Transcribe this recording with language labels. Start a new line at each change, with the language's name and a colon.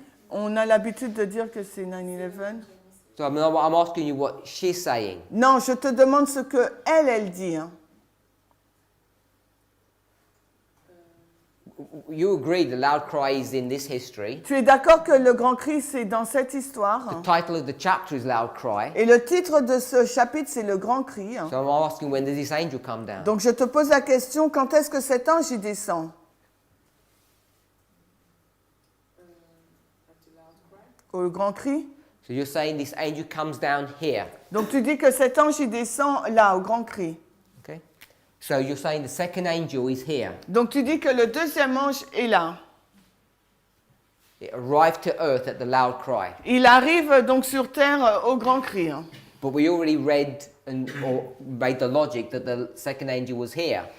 French: On a l'habitude de dire que c'est 9/11.
English: So I'm asking you what she's saying.
French: Non, je te demande ce que elle dit. Hein.
English: You agree the loud cry is in this history.
French: Tu es d'accord que le grand cri, c'est dans cette histoire.
English: The title of the chapter is Loud Cry.
French: Et le titre de ce chapitre, c'est le grand cri.
English: So I'm asking, when does this angel come down?
French: Donc je te pose la question, quand est-ce que cet ange y descend? Au grand cri?
English: So you're saying this angel comes down here.
French: Donc tu dis que cet ange y descend là, au grand cri.
English: Okay. So you're saying the second angel is here.
French: Donc tu dis que le deuxième ange est là.
English: It arrived to earth at the loud cry.
French: Il arrive donc sur terre au grand cri. Hein.
English: But we already read or made the logic that the second angel was here.